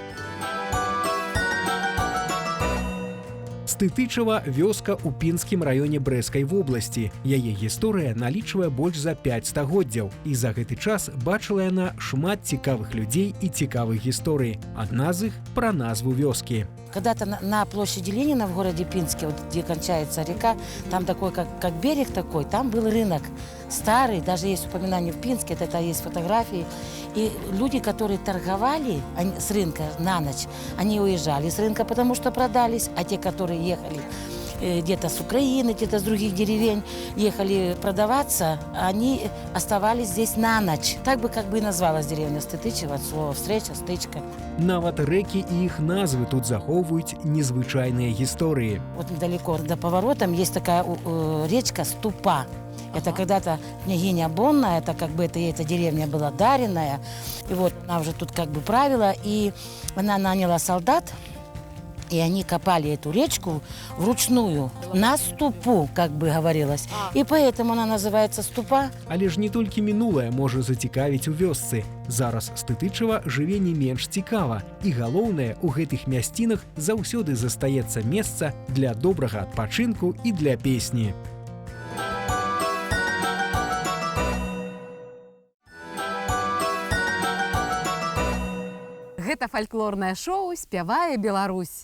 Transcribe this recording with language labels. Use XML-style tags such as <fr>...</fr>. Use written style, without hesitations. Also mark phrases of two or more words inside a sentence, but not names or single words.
<be>Стытычава – вёска ў Пінскім раёне Брэскай вобласці. Яе гісторыя налічвае больш за 5 стагоддзяў. І за гэты час бачыла яна шмат цікавых людзей і цікавых гісторый. Адна з іх – пра назву вёскі.</be> <ru>Когда-то на площади Ленина в городе Пинске, вот где кончается река, там такой, как берег такой, там был рынок старый, даже есть упоминание в Пинске, это есть фотографии. И люди, которые торговали с рынка на ночь, они уезжали с рынка, потому что продались, а те, которые ехали где-то с Украины, где-то с других деревень, ехали продаваться, они оставались здесь на ночь. Так бы как бы и называлась деревня Стытычева, от слова «встреча», «стычка». Нават рэкі і іх назвы тут захоўваюць незвычайныя гісторыі. Вот недалеко до поворота есть такая речка Ступа. Это когда-то княгиня Бонна, это как бы эта деревня была даренная. И вот она уже тут как бы правила, и она наняла солдат, и они копали эту речку вручную, на ступу, как бы говорилось. И поэтому она называется Ступа.</ru> <be>Але ж не толькі мінулае можа зацікавіць у вёсцы. Зараз Стытычава жыве не менш цікава. І галоўнае, у гэтых мясцінах заўсёды застаецца месца для добрага адпачынку і для песні. Гэта фальклорнае шоу «Спявае Беларусь».</be>